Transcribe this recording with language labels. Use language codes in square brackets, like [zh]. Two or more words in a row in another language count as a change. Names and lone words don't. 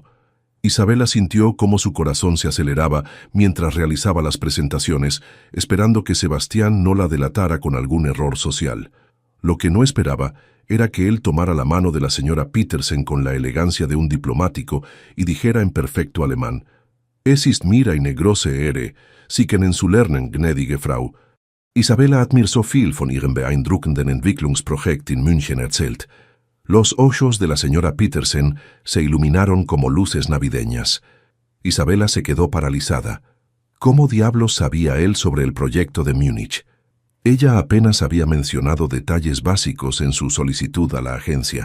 [es] Isabela sintió cómo su corazón se aceleraba mientras realizaba las presentaciones, esperando que Sebastián no la delatara con algún error social. Lo que no esperaba era que él tomara la mano de la señora Petersen con la elegancia de un diplomático y dijera en perfecto alemán: [de] «Es ist mir eine große Ehre, Sie kennenzulernen, gnädige Frau». Isabela hat mir so viel von ihrem beeindruckenden Entwicklungsprojekt in München erzählt. [es] Los ojos de la señora Petersen se iluminaron como luces navideñas. Isabela se quedó paralizada. ¿Cómo diablos sabía él sobre el proyecto de Múnich? Ella apenas había mencionado detalles básicos en su solicitud a la agencia.